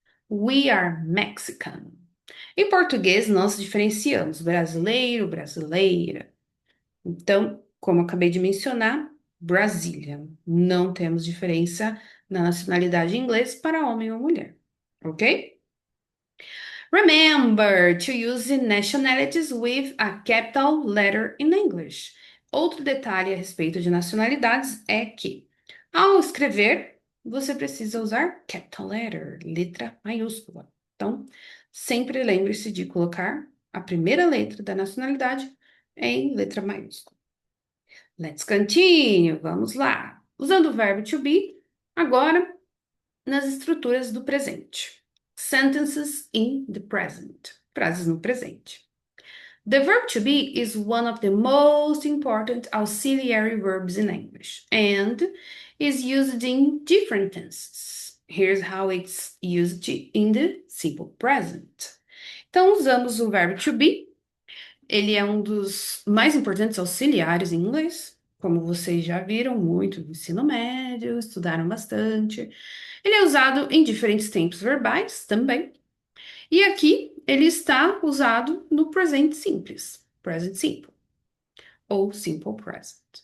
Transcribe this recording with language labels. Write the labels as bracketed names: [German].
[Portuguese] We are Mexican. Em português, nós diferenciamos brasileiro, brasileira. Então, como eu acabei de mencionar, Brazilian. Não temos diferença na nacionalidade em inglês para homem ou mulher, ok? [English] Remember to use the nationalities with a capital letter in English. [Portuguese] Outro detalhe a respeito de nacionalidades é que, ao escrever, você precisa usar capital letter, letra maiúscula. Então, sempre lembre-se de colocar a primeira letra da nacionalidade em letra maiúscula. Let's continue. Vamos lá. Usando o verbo to be, agora nas estruturas do presente. [English] Sentences in the present. Frases no presente. The verb to be is one of the most important auxiliary verbs in English and is used in different tenses. Here's how it's used in the simple present. [Portuguese] Então, usamos o verbo to be. Ele é um dos mais importantes auxiliares em inglês, como vocês já viram muito no ensino médio, estudaram bastante. Ele é usado em diferentes tempos verbais também. E aqui ele está usado no presente simples, present simple ou simple present.